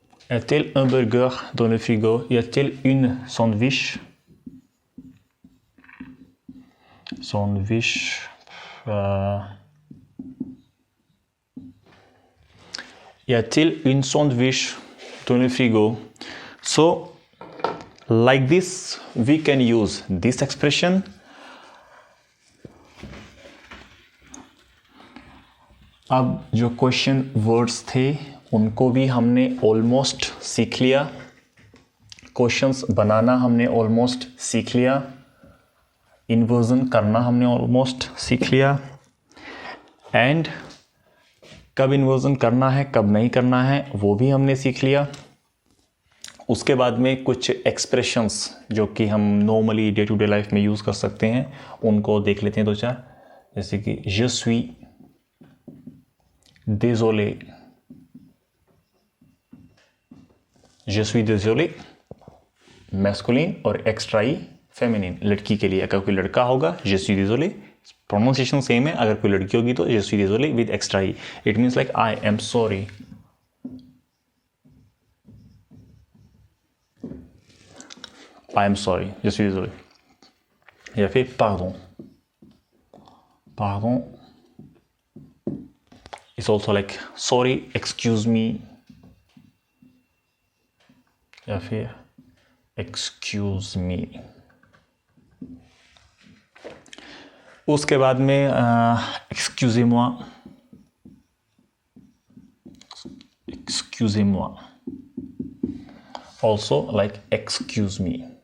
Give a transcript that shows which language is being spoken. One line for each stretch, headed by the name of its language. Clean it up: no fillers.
French: Y a-t-il un burger dans le frigo? Y a-t-il une sandwich? Sandwich. Y a-t-il une sandwich dans le frigo?
English: So, like this, we can use this expression.
Hindi: अब जो question words थे उनको भी हमने almost सीख लिया, questions बनाना हमने almost सीख लिया, इन्वर्जन करना हमने ऑलमोस्ट सीख लिया, एंड कब इन्वर्जन करना है कब नहीं करना है वो भी हमने सीख लिया। उसके बाद में कुछ एक्सप्रेशंस जो कि हम normally day to day life में यूज़ कर सकते हैं उनको देख लेते हैं दो चार, जैसे कि
French: je suis désolé, je suis désolé
Hindi: masculine और एक्स्ट्रा ई फेमिनिन, लड़की के लिए। अगर कोई लड़का होगा
French: je suis désolé,
Hindi: pronunciation same है, अगर कोई लड़की होगी तो je suis désolé with extra E, it means like I am sorry.
English: I am sorry,
French: je suis désolé.
Hindi: या फिर
French: pardon.
English: Pardon is also like sorry, excuse me.
Hindi: या फिर
English: excuse me.
Hindi: उसके बाद में
French: excusez-moi. Excusez-moi.
English: Also like excuse me.